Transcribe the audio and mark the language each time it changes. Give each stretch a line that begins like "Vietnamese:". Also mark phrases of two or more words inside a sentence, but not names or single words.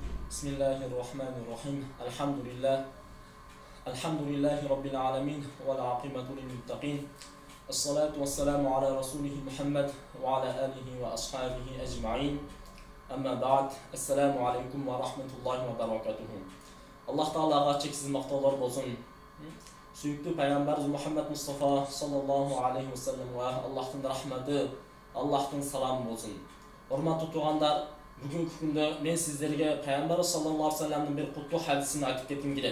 Arabic: بسم الله الرحمن الرحيم. الحمد لله رب العالمين. والعاقبة للمتقين. والصلاة والسلام على رسوله محمد وعلى آله وأصحابه أجمعين. أما بعد. السلام عليكم ورحمة الله وبركاته.
Uzbek: Allah Ta'alaga cheksiz maqtovlar bo'lsin. Suyukli payg'ambarimiz Muhammad Mustafa
Arabic: صلى الله عليه وسلم
Uzbek: va Allohning rahmati, Allohning salomi bo'lsin. Hurmatli tuğanlar, bugungi kunda men sizlarga payg'ambarimiz sallallohu alayhi va sallamning bir qutlu hadisini aytib ketgim keladi.